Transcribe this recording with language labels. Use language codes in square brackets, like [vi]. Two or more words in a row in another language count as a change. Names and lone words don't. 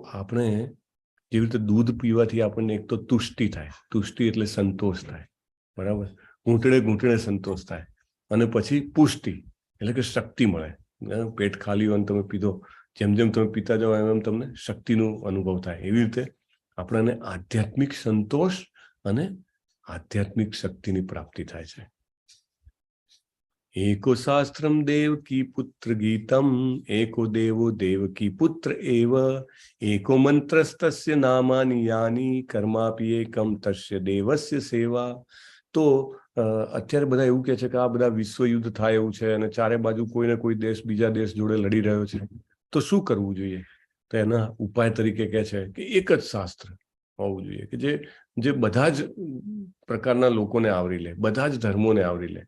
[gu] તો આપણે જેવી રીતે દૂધ પીવાથી આપણને એક તો તુષ્ટિ થાય, તુષ્ટિ એટલે સંતોષ થાય, બરાબર, ઘૂંટણે ઘૂંટણે સંતોષ થાય, અને પછી પુષ્ટિ એટલે કે શક્તિ મળે. પેટ ખાલી હોય તમે પીધો, જેમ જેમ તમે પીતા જાઓ એમ એમ તમને શક્તિનો અનુભવ થાય. એવી રીતે આપણને આધ્યાત્મિક સંતોષ અને આધ્યાત્મિક શક્તિની પ્રાપ્તિ થાય છે. [sa] एको शास्त्रम देव की पुत्र गीतम, एको देवो देव की पुत्र एव, एको मंत्रस्तस्य नामानि यानि, कर्मापि एकम तस्य देवस्य सेवा. [gu] તો અત્યારે બધા એવું કહે છે કે આ બધા વિશ્વ યુદ્ધ થાય એવું છે અને ચારે બાજુ કોઈ ને કોઈ દેશ બીજા દેશ જોડે લડી રહ્યો છે, તો શું કરવું જોઈએ? તો એના ઉપાય તરીકે કહે છે કે એક જ શાસ્ત્ર હોવું જોઈએ કે જે બધા જ પ્રકારના લોકોને આવરી લે, બધા જ ધર્મોને આવરી લે.